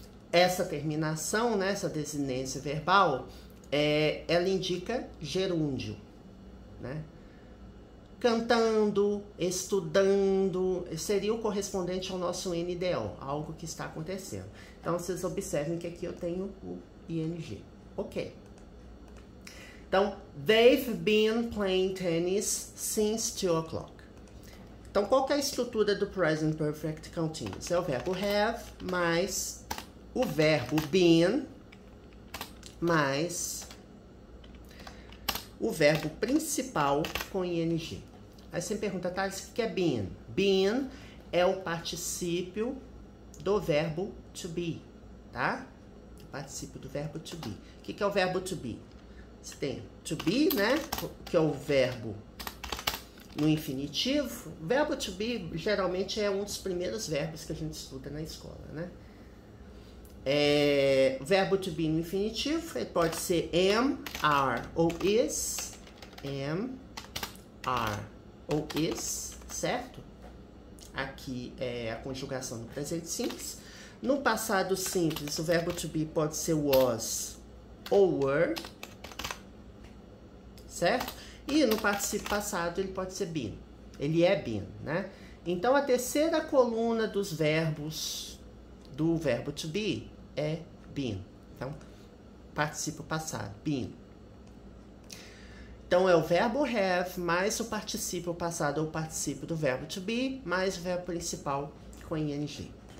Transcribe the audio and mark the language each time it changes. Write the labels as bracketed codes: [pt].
[pt] Essa terminação, né, essa desinência verbal, ela indica gerúndio, né? Cantando, estudando, seria o correspondente ao nosso NDO, algo que está acontecendo. Então, vocês observem que aqui eu tenho o ing. Ok. [en] Então, they've been playing tennis since 2 o'clock. [pt] Então, qual que é a estrutura do present perfect continuous? É o verbo have mais o verbo been mais o verbo principal com ing. Aí você me pergunta, Thales, o que é been? Been é o particípio do verbo to be, tá? O particípio do verbo to be. O que é o verbo to be? Você tem to be, né? Que é o verbo no infinitivo. O verbo to be geralmente é um dos primeiros verbos que a gente estuda na escola, né? O verbo to be no infinitivo, ele pode ser am, are ou is. Am, are ou is, certo? Aqui é a conjugação do presente simples. No passado simples, o verbo to be pode ser was ou were, certo? E no particípio passado ele pode ser been. Ele é been, né? Então a terceira coluna dos verbos do verbo to be é been. Então, particípio passado, been. Então é o verbo have mais o particípio passado ou particípio do verbo to be mais o verbo principal com ing.